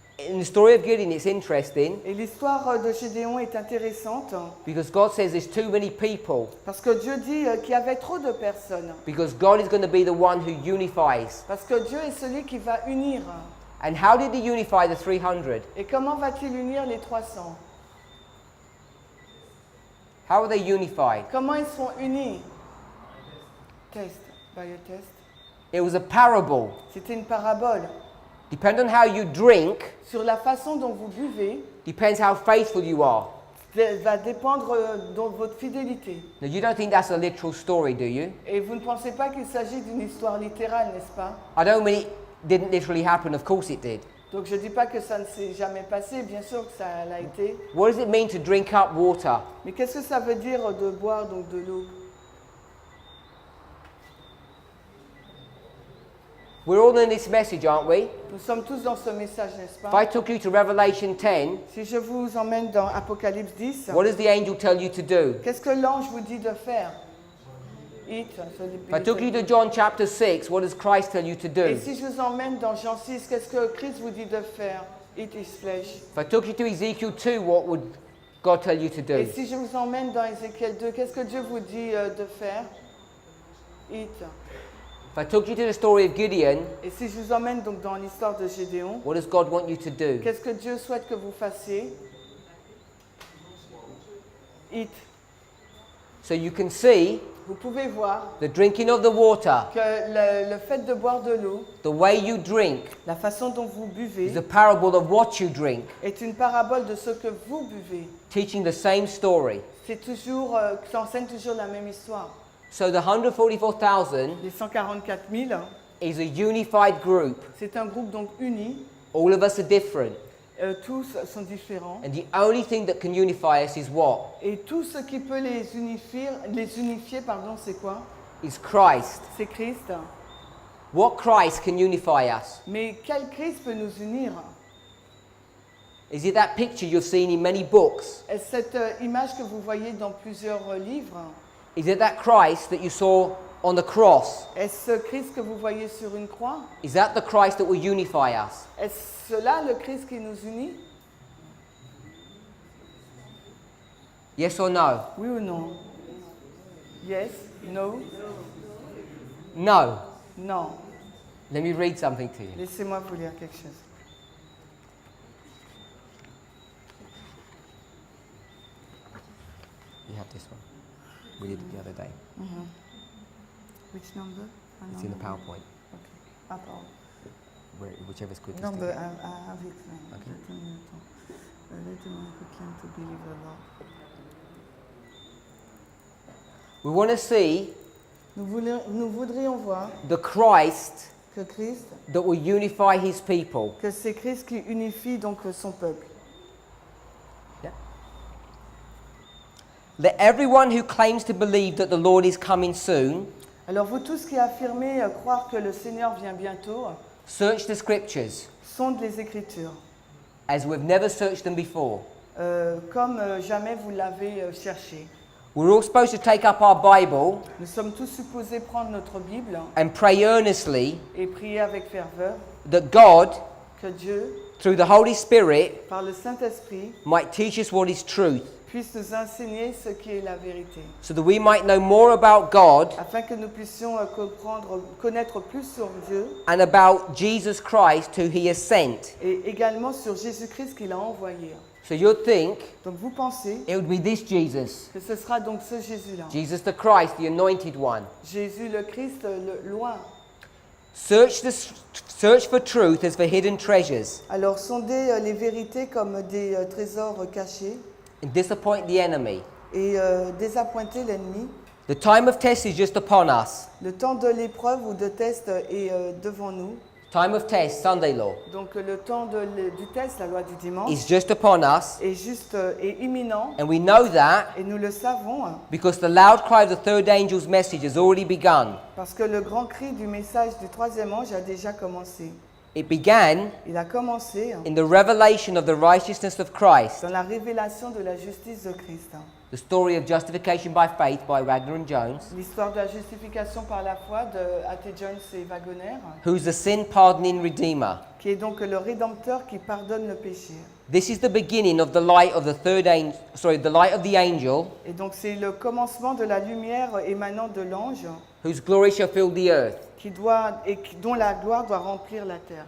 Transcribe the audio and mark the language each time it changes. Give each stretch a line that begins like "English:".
English: In the story of Gideon, it's interesting
French: Et l'histoire de Gédéon est intéressante
English: because God says there's too many people.
French: parce que Dieu dit qu'il y avait trop de personnes.
English: Because God is going to be the one who unifies.
French: Parce que Dieu est celui qui va unir.
English: And how did he unify the 300?
French: Et comment va-t-il unir les 300?
English: How are they unified?
French: Comment ils seront unis?
English: Test, by a test. It was a parable.
French: C'était une parabole.
English: Depending on how you drink,
French: Sur la façon dont vous buvez,
English: depends how faithful you are.
French: va dépendre de votre fidélité.
English: Now you don't think that's a literal story, do you?
French: Et vous ne pensez pas qu'il s'agit d'une histoire littérale, n'est-ce pas?
English: I don't mean it didn't literally happen, of course it did.
French: Donc je ne dis pas que ça ne s'est jamais passé, bien sûr que ça l'a été.
English: What does it mean to drink up water?
French: Mais qu'est-ce que ça veut dire de boire donc de l'eau?
English: We're all in this message, aren't we?
French: Nous sommes tous dans ce message, n'est-ce
English: If
French: pas?
English: I took you to Revelation 10,
French: Si je vous emmène dans Apocalypse 10,
English: what does the angel tell you to do?
French: qu'est-ce que l'ange vous dit de faire?
English: Eat. If I took you to John chapter 6, what does Christ tell you to
French: Et
English: do?
French: si je vous emmène dans Jean 6, qu'est-ce que Christ vous dit de faire?
English: Eat his flesh. If I took you to Ezekiel 2, what would God tell you to do?
French: Et si je vous emmène dans Ézéchiel 2, qu'est-ce que Dieu vous dit de faire?
English: Eat. If I took you to the story of Gideon,
French: Et si je vous emmène donc dans l'histoire de Gédéon,
English: what does God want you to do?
French: qu'est-ce que Dieu souhaite que vous fassiez?
English: Eat. So you can see
French: Vous pouvez voir
English: the drinking of the water,
French: que le fait de boire de l'eau,
English: the way you drink,
French: la façon dont vous buvez,
English: is a parable of what you drink,
French: est une parabole de ce que vous buvez.
English: teaching the same story.
French: C'est toujours, ça enseigne toujours la même histoire.
English: So the 144,000
French: Les 144 000,
English: is a unified group.
French: c'est un groupe donc uni.
English: All of us are different.
French: Tous sont différents.
English: And the only thing that can unify us is what?
French: Et tout ce qui peut les unifier, c'est quoi?
English: Is Christ.
French: C'est Christ.
English: What Christ can unify us?
French: Mais quel Christ peut nous unir?
English: Is it that picture you've seen in many books?
French: Est-ce cette image que vous voyez dans plusieurs livres?
English: Is it that Christ that you saw on the cross?
French: Est-ce ce Christ que vous voyez sur une croix?
English: Is that the Christ that will unify us?
French: Est-ce cela le Christ qui nous unit?
English: Yes or no?
French: Oui ou non?
English: Yes? No? No.
French: Non.
English: Let me read something to you.
French: Laissez-moi vous lire quelque chose.
English: You have this one. We did it the other day. Which number? It's in the PowerPoint. Okay. Ah, pardon. Whichever's quickest.
French: Non,
English: to but get. I have it. Okay. Let me proclaim to believe the Lord. We want to see
French: Nous voudrions voir
English: the Christ
French: que Christ,
English: that will unify his people.
French: que c'est Christ qui unifie donc son peuple.
English: Yeah. Let everyone who claims to believe that the Lord is coming soon
French: Alors vous tous qui affirmez croire que le Seigneur vient bientôt,
English: search the scriptures
French: sondent les Écritures,
English: as we've never searched them before.
French: comme jamais vous l'avez cherché.
English: We're all supposed to take up our Bible
French: Nous sommes tous supposés prendre notre Bible
English: and pray earnestly
French: et prier avec ferveur
English: that God,
French: que Dieu,
English: through the Holy Spirit,
French: par le Saint-Esprit,
English: might teach us what is truth,
French: puisse nous enseigner ce qui est la vérité,
English: so that we might know more about God
French: afin que nous puissions connaître plus sur Dieu
English: and about Jesus Christ, who he has sent.
French: et également sur Jésus-Christ qu'il a envoyé.
English: So you'd think
French: Donc vous pensez
English: it would be this Jesus,
French: que ce sera donc ce Jésus-là,
English: Jesus the Christ, the anointed one.
French: Jésus le Christ, le loin.
English: Search for truth as for hidden treasures
French: Alors sondez les vérités comme des trésors cachés
English: and disappoint the enemy.
French: et désappointer l'ennemi.
English: The time of test is just upon us.
French: Le temps de l'épreuve ou de test est devant nous.
English: Time of test, Sunday law,
French: Donc le temps du test, la loi du dimanche,
English: is just upon us,
French: est imminent
English: and we know that
French: et nous le savons
English: because the loud cry of the third angel's message has already begun.
French: parce que le grand cri du message du troisième ange a déjà commencé.
English: It began
French: Il a commencé
English: in the revelation of the righteousness of Christ,
French: dans la révélation de la justice de Christ.
English: the story of justification by faith by Wagner and Jones,
French: L'histoire de la justification par la foi de A.T. Jones et Wagner,
English: who's the sin pardoning redeemer.
French: qui est donc le Rédempteur qui pardonne le péché.
English: This is the beginning of the light of the the light of the angel,
French: Et donc c'est le commencement de la lumière émanant de l'ange
English: whose glory shall fill the earth.
French: dont la gloire doit remplir la terre.